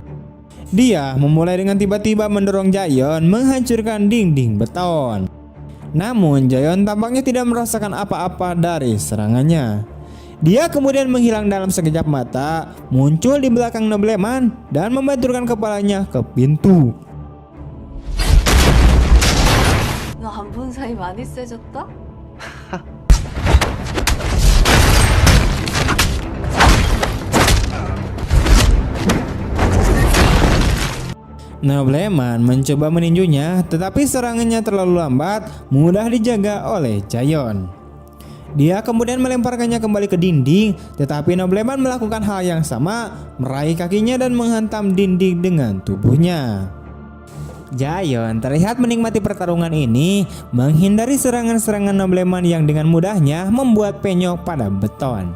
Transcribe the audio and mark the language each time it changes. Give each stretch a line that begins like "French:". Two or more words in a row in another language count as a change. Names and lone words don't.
Indonesian: Dia memulai dengan tiba-tiba mendorong Jaeyeon menghancurkan dinding beton. Namun Jaeyeon tampaknya tidak merasakan apa-apa dari serangannya. Dia kemudian menghilang dalam sekejap mata, muncul di belakang Nobleman dan membenturkan kepalanya ke pintu.
Korean: 너 안 본 사이 많이 세졌다?
Indonesian: Nobleman mencoba meninjunya, tetapi serangannya terlalu lambat, mudah dijaga oleh Jaeyeon. Dia kemudian melemparkannya kembali ke dinding, tetapi Nobleman melakukan hal yang sama, meraih kakinya dan menghantam dinding dengan tubuhnya. Jaeyeon terlihat menikmati pertarungan ini, menghindari serangan-serangan Nobleman yang dengan mudahnya membuat penyok pada beton.